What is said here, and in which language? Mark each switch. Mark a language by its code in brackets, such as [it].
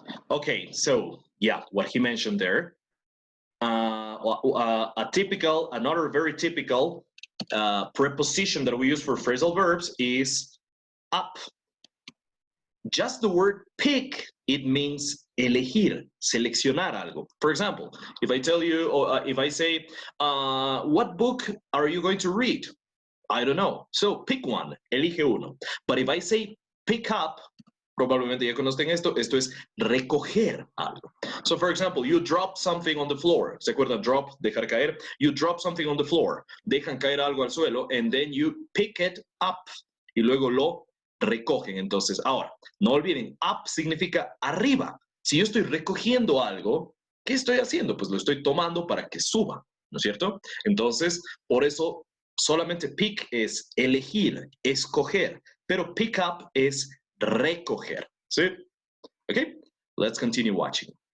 [en] Okay, so yeah, what he mentioned there. Another very typical preposition that we use for phrasal verbs is up. Just the word pick, it means [es] elegir, seleccionar algo. [en] For example, if I tell you, or if I say, what book are you going to read? I don't know. So pick one, [es] elige uno. [en] But if I say pick up, [es] probablemente ya conocen esto es recoger algo. [en] So for example, you drop something on the floor. [es] ¿Se acuerdan? [en] Drop, [es] dejar caer. [en] You drop something on the floor. [es] Dejan caer algo al suelo, [en] and then you pick it up. [es] Y luego lo recogen. Entonces, ahora, no olviden, up significa arriba. Si yo estoy recogiendo algo, ¿qué estoy haciendo? Pues lo estoy tomando para que suba, ¿no es cierto? Entonces, por eso, solamente pick es elegir, escoger, pero pick up es recoger. ¿Sí? [en] Okay, let's continue watching.